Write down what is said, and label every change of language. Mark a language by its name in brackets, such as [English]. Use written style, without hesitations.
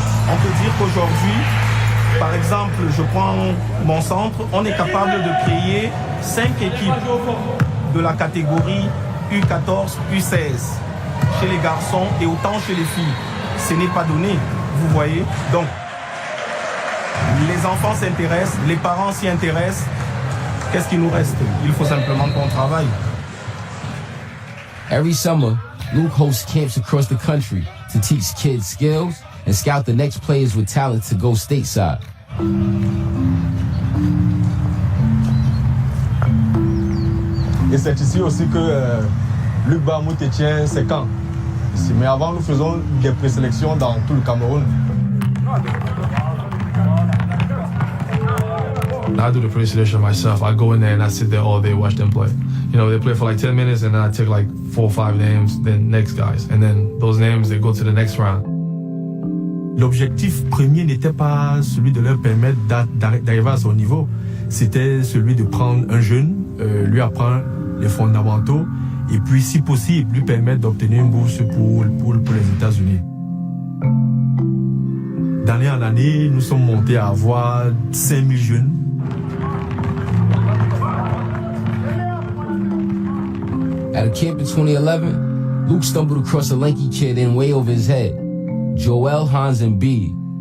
[French] On peut dire qu'aujourd'hui, par exemple, je prends mon centre, on est capable de créer 5 équipes de la catégorie U14, U16 chez les garçons et autant chez les filles. Ce n'est pas donné, vous voyez. Donc, les enfants s'intéressent, les parents s'y intéressent. Qu'est-ce qu'il nous reste? Il faut simplement qu'on travaille. [English] Every summer, Luke hosts camps across the country to teach kids skills and scout the next players with talent to go stateside. [French] Et c'est ici aussi que Luc Bahamout tient ses camps. Ici. Mais avant, nous faisons des présélections dans tout le Cameroun. [English] I do the pre-selection myself. I go in there and I sit there all day, watch them play. You know, they play for like 10 minutes and then I take like 4 or 5 names, then next guys. And then those names, they go to the next round. [French] L'objectif premier n'était pas celui de leur permettre d'arriver à son niveau. C'était celui de prendre un jeune, lui apprendre les fondamentaux et puis, si possible, lui permettre d'obtenir une bourse pour les États-Unis. D'année en année, nous sommes montés à avoir 5000 jeunes. [English] At a camp in 2011, Luke stumbled across a lanky kid in way over his head, Joel Hans Embiid.